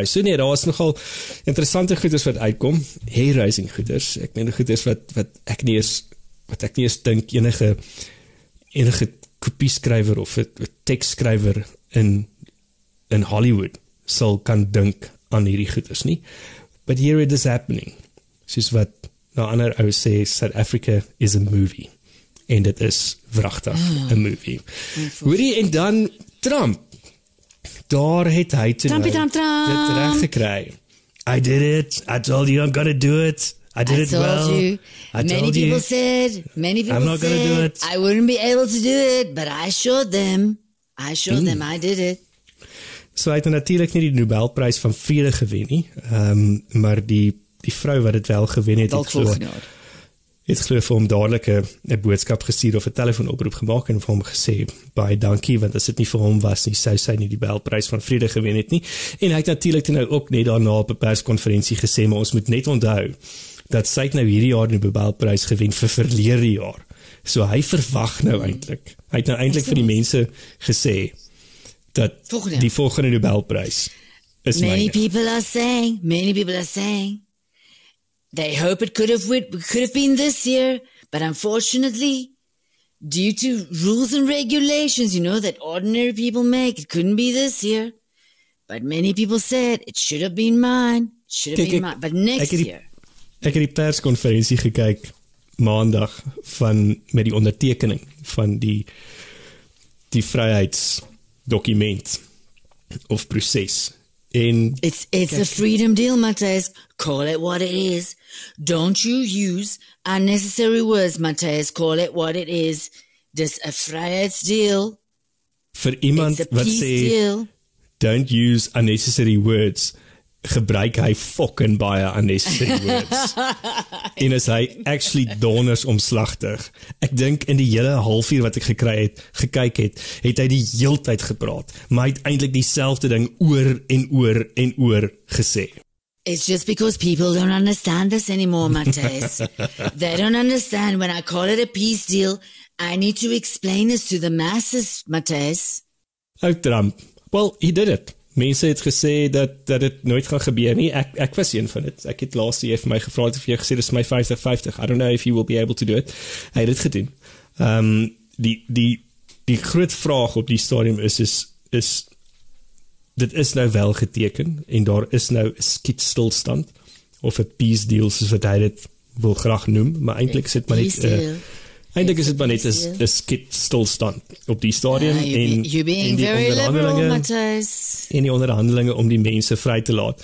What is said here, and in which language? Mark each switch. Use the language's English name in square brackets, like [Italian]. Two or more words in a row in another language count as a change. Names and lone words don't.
[Afrikaans] So nee, daar is nogal interessante goeders wat uitkom, hair-raising goeders, ek meen goeders wat ek nie eens dink enige kopieskrywer of 'n tekstskrywer in Hollywood sal kan dink aan hierdie goeders nie. [English] But here it is happening. [Afrikaans] Soos wat nou ander ou sê, [English] South Africa is a movie. [Afrikaans] En dit is wragtig 'n movie. Hoorie, en dan Trump. Daar het hy toe dit reg gekry. [English] I did it. I told you I'm gonna do it. I did it well. Many people said I'm not gonna do it. I wouldn't be able to do it, but I showed them I did it. [Afrikaans] So hy het natuurlik nie die Nobelprys van vrede gewen nie, maar die vrou wat dit wel gewen het, het glo vir hom dadelik 'n boodskap gestuur of 'n telefoonoproep gemaak en vir hom gesê, baie dankie, want as dit nie vir hom was nie, sou sy nie die Nobelprys van vrede gewen het nie. En hy het natuurlik nou ook net daarna op 'n perskonferensie gesê, maar ons moet net onthou dat sy het nou hierdie jaar die Nobelprys gewen vir verlede jaar. So hy verwag nou eintlik. Hy het nou eintlik vir die mense gesê dat die volgende Nobelprys is myne. [English] Many people are saying they hope it could have been this year, but unfortunately, due to rules and regulations, that ordinary people make, it couldn't be this year. But many people said it should have been mine. But next year. [Afrikaans] Ek het die perskonferensie gekyk maandag met die ondertekening van die vryheidsdokument of proses. En [English] It's a freedom deal, Matthijs. Call it what it is. Don't you use unnecessary words, Matthijs. Call it what it is. [Afrikaans] Dis 'n vryheidsdeal. vir iemand [English] It's a [Afrikaans] wat [English] peace [Afrikaans] sê [English] deal. don't use unnecessary words, [Afrikaans] gebruik hy fucking baie [English] unnecessary words. [Afrikaans] En is hy actually donders omslagtig. Ek dink in die hele halfuur wat ek gekyk het hy die heeltyd gepraat, maar hy het eintlik dieselfde ding oor en oor en oor gesê. [English] It's just because people don't understand this anymore, Matthijs. They don't understand when I call it a peace deal. I need to explain this to the masses, Matthijs. Trump. Well, he did it. [Afrikaans] Mense het gesê dat dit nooit gaan gebeur nie. Ek was een van dit. Ek het laas jy vir my gevra het of jy gesê dis my 50-50. [English] I don't know if you will be able to do it. [Afrikaans] Hy het dit gedoen. Die groot vraag op die stadium is dit is nou wel geteken en daar is nou 'n skietstilstand of 'n [English] peace deal [Afrikaans] soos wat hy dit wil graag noem, maar eintlik is dit maar net eintlik is dit maar net 'n skietstilstand op die stadium en die onderhandelinge om die mense vry te laat.